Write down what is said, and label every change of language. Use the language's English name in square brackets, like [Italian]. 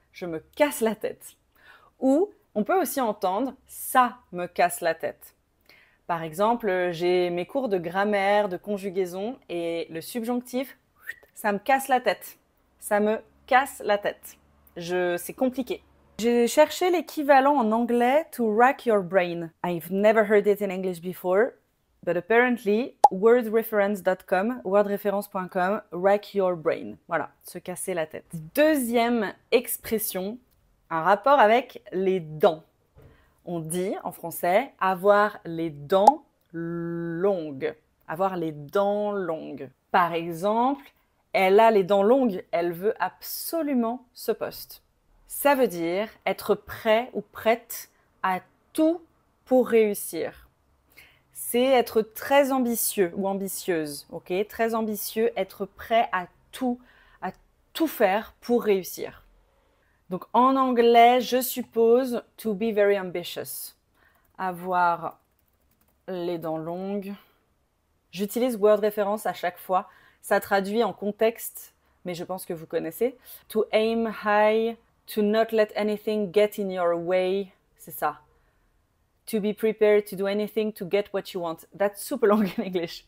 [French] Je me casse la tête. Ou on peut aussi entendre « ça me casse la tête ». Par exemple, j'ai mes cours de grammaire, de conjugaison et le subjonctif « ça me casse la tête ». Ça me casse la tête. C'est compliqué. J'ai cherché l'équivalent en anglais « [English] to rack your brain ». I've never heard it in English before, but apparently wordreference.com, wordreference.com, rack your brain. [French] Voilà, se casser la tête. Deuxième expression, un rapport avec les dents. On dit en français avoir les dents longues. Avoir les dents longues. Par exemple, elle a les dents longues, elle veut absolument ce poste. Ça veut dire être prêt ou prête à tout pour réussir. C'est être très ambitieux ou ambitieuse, ok? Très ambitieux, être prêt à tout faire pour réussir. Donc en anglais, je suppose [English] to be very ambitious. [French] Avoir les dents longues. J'utilise word référence à chaque fois. Ça traduit en contexte, mais je pense que vous connaissez. [English] To aim high, to not let anything get in your way. [French] C'est ça. [English] To be prepared to do anything to get what you want. That's super long in English.